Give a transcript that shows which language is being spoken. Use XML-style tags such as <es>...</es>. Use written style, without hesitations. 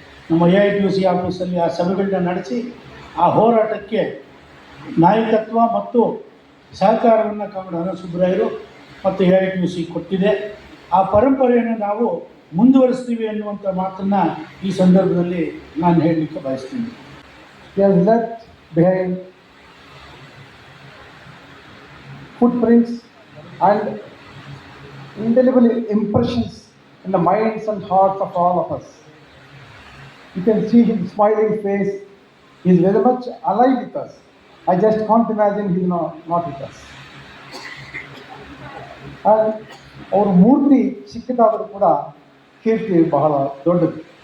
<kn>ನಮ್ಮ AITUC ಆಫೀಸಲ್ಲಿ ಆ ಸಭೆಗಳನ್ನ ನಡೆಸಿ ಆ ಹೋರಾಟಕ್ಕೆ ನಾಯಕತ್ವ ಮತ್ತು ಸಹಕಾರವನ್ನು ಕಾಮರಾಜ ಅನಂತ ಸುಬ್ಬರಾಯರು ಮತ್ತು AITUC ಕೊಟ್ಟಿದೆ. ಆ ಪರಂಪರೆಯನ್ನು ನಾವು ಮುಂದುವರಿಸ್ತೀವಿ ಅನ್ನುವಂಥ ಮಾತನ್ನು ಈ ಸಂದರ್ಭದಲ್ಲಿ ನಾನು ಹೇಳಲಿಕ್ಕೆ ಬಯಸ್ತೀನಿ.</kn> <en>left behind footprints and indelible impressions in the minds and hearts of all of us. You can see his smiling face. He is very much alive with us. I just can't imagine he is not with us.</en> <kn>And our ಮೂರ್ತಿ ಚಿಕ್ಕದಾದರೂ ಕೂಡ ಕೀರ್ತಿ ಬಹಳ ದೊಡ್ಡದು.</kn>